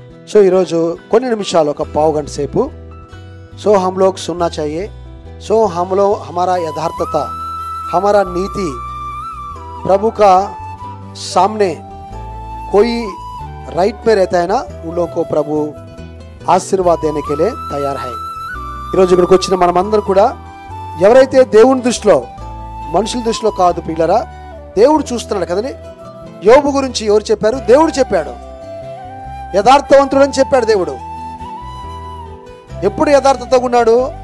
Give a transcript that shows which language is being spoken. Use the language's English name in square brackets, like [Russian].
[Telugu] So ఈరోజు కొన్ని నిమిషాలు, ఒక పావు గంట సేపు, సో [Hindi] हम लोग सुनना चाहिए. सो हम लोग हमारा यथार्थता, हमारा नीति प्रभु का सामने कोई राइट पे रहता है ना, उन लोगों को प्रभु आशीर्वाद देने के लिए तैयार है. [Telugu] ఈరోజు ఇక్కడికి వచ్చిన మనమందరం కూడా ఎవరైతే దేవుని దృష్టిలో, మనుషుల దృష్టిలో కాదు పిల్లరా, దేవుడు చూస్తున్నాడు కదండి. యోబు గురించి ఎవరు చెప్పారు? దేవుడు చెప్పాడు. యథార్థవంతుడు అని చెప్పాడు దేవుడు. ఎప్పుడు యథార్థతగా ఉన్నాడు?